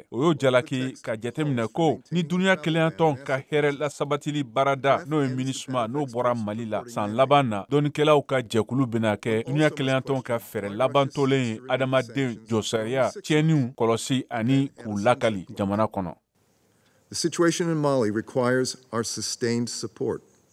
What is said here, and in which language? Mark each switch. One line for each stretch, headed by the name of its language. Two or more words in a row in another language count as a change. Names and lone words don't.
Bambara: O y'o jalaki ka jateminɛ ko ni duniya keleyatɔn ka hɛrɛ lasabatili baarada n'o ye MINUSMA n'o bɔra Mali la san laban na dɔnikɛlaw ka jɛkulu bɛna kɛ duniya keleyatɔn ka fɛrɛ labantolen ye adamaden jɔsariya tiɲɛniw kɔlɔsi ani k'u lakali jamana kɔnɔ.
English: The situation in Mali requires our sustained support.